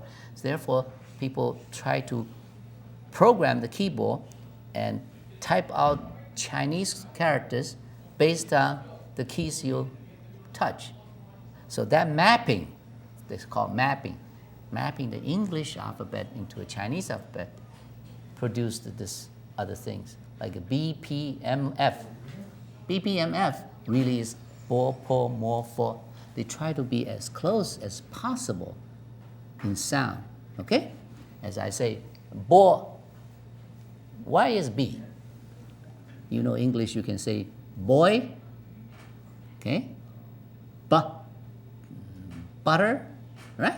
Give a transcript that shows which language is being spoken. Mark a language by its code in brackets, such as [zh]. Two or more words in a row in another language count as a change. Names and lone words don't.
[en] So therefore, people try to program the keyboard and type out Chinese characters based on the keys you touch. So that mapping, this is called mapping the English alphabet into a Chinese alphabet produced this other things like a BPMF. BPMF really is bo, po, mo, fo. They try to be as close as possible in sound, okay? As I say, bo. Why is B? You know English, you can say boy, okay? Butter, right?